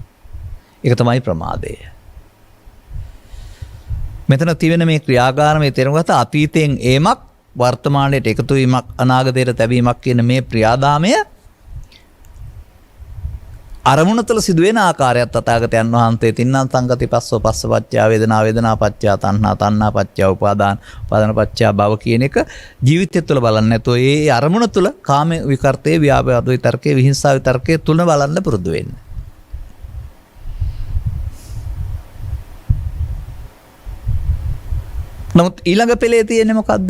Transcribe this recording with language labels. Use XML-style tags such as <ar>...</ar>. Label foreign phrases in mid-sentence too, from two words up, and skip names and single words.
<si>ඒක තමයි ප්‍රමාදය. මෙතන තිබෙන මේ ක්‍රියාකාරමේ තේරුම් ගත්ත අතීතයෙන් ඒමක් වර්තමානයට එකතු වීමක් අනාගතයට තැබීමක් කියන මේ ක්‍රියාදාමය අරමුණ තුළ සිදුවෙන ආකාරයත් තථාගතයන් වහන්සේ</si> <pi>තින්නම් සංගති පස්සෝ පස්සපච්චා වේදනා වේදනා පච්චා තණ්හා තණ්හා පච්චා උපාදාන උපාදාන පච්චා භව</pi> <si>කියන එක ජීවිතය තුළ බලන්න නැතුව ඒ අරමුණ තුළ</si> <pi>කාම විකර්තේ ව්‍යාපාද විතර්කේ විහිංසා විතර්කේ</pi> <si>තුල බලන්න පුරුදු වෙන්න. නමුත් ඊළඟ පෙළේ තියෙන්නේ මොකද්ද?</si>